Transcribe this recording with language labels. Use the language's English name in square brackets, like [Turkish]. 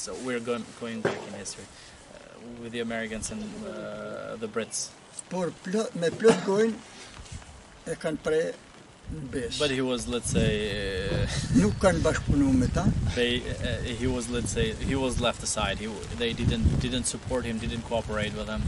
[English] So we're going back in history with the Americans and the Brits. [Albanian] Por me plot gojnë e kanë pre bes. [English] But he was, let's say, [Albanian] Nuk kanë bashkëpunu me ta. [English] he was, let's say, he was left aside. They didn't support him, didn't cooperate with him.